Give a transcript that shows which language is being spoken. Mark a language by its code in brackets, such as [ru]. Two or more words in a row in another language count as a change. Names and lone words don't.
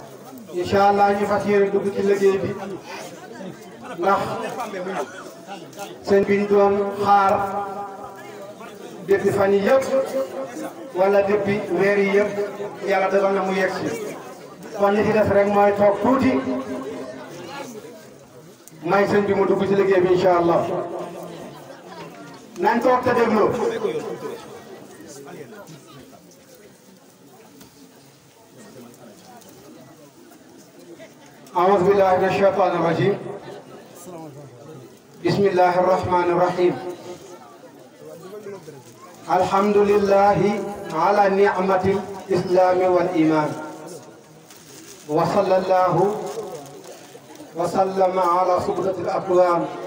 [ar] إن شاء الله [wo] ñu fas yéene dugg ci liggéey bi ndax sëñ bi ñu doon xaar depuis fan yi yëpp wala depuis weer yi yëpp yàlla dogal na mu yegg si kon li ci def rek mooy toog tuuti may sëñ bi mu dugg ci liggéey bi [ar] إن شاء الله [wo] nañ toog te dégloo. [ar] أعوذ بالله من الشيطان الرجيم بسم الله الرحمن الرحيم الحمد لله على نعمة الإسلام والإيمان وصلى الله وسلم على سبلة الأكوان